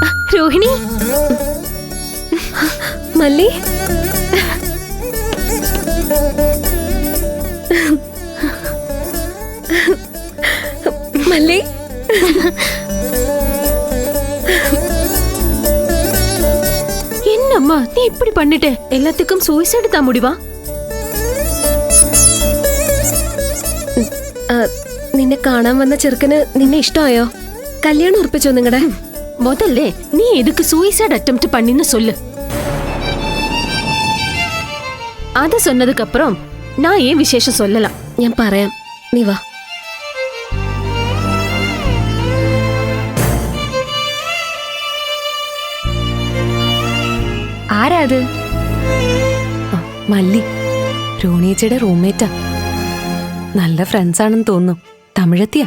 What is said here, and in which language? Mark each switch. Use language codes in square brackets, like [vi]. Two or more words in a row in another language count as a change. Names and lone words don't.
[ml] രോഹിണി, മല്ലി, മല്ലി, [ta] என்னம்மா நீ இப்படி பண்ணிட்ட? எல்லாத்துக்கும் சூசைடு தான் முடிவா? [ml] നിന്നെ കാണാൻ വന്ന ചെറുക്കന് നിന്നെ ഇഷ്ടമായോ? കല്യാണം ഉറപ്പിച്ചോ നിങ്ങളുടെ? [ta] முதல்ல நீ எதுக்கு [en] suicide attempt [ta] பண்ணின்னு சொல்லு. அது சொன்னதுக்கு அப்புறம் நான் ஏன் விசேஷம் சொல்லலாம். [ml] ഞാൻ പറയാം, നീ വാ. ആരാ അത്? മല്ലി, രോണിയച്ചയുടെ റൂംമേറ്റാ. നല്ല ഫ്രണ്ട്സ് ആണെന്ന് തോന്നുന്നു. തമിഴത്തിയാ.